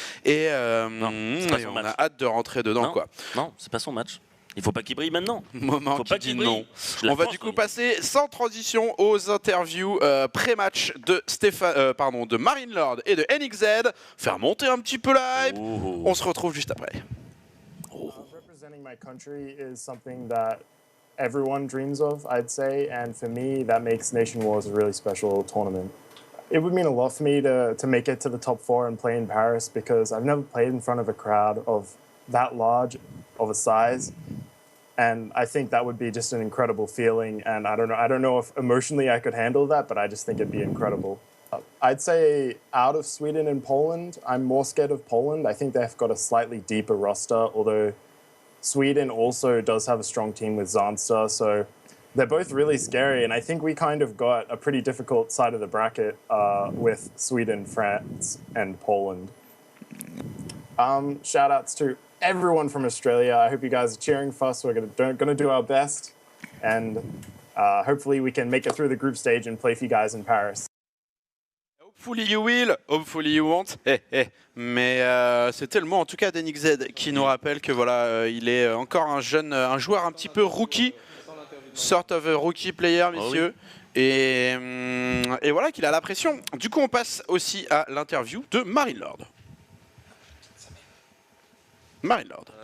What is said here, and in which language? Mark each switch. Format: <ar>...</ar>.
<fr>Et, on a hâte de rentrer dedans. Non, c'est pas son match. Il faut pas qu'il brille maintenant. Moment faut qui pas dit qu'il brille. non. On va du coup passer sans transition aux interviews pré-match de Marine Lord et de NXZ. Faire monter un petit peu la hype. On se retrouve juste après.</fr> <en>Representing my country is something that everyone dreams of, I'd say, and for me, that makes Nation Wars a really special tournament. It would mean a lot for me to make it to the top 4 and play in Paris because I've never played in front of a crowd of that large of a size. And I think that would be just an incredible feeling. And I don't know if emotionally I could handle that, but I just think it'd be incredible. I'd say out of Sweden and Poland, I'm more scared of Poland. I think they've got a slightly deeper roster, although Sweden also does have a strong team with Zanstar. So they're both really scary. And I think we kind of got a pretty difficult side of the bracket with Sweden, France, and Poland. Shout outs to everyone from Australia. I hope you guys are cheering for us. We're gonna do our best, and hopefully we can make it through the group stage and play for you guys in Paris. Hopefully you will, hopefully you won't.</en> <fr>Mais c'était le mot en tout cas d'NXZ qui nous rappelle que voilà, il est encore un joueur un petit peu rookie,</fr> <en>sort of a rookie player,</en> <fr>messieurs. Et voilà qu'il a la pression. Du coup, on passe aussi à l'interview de Marine Lord. Marine Lord.</fr>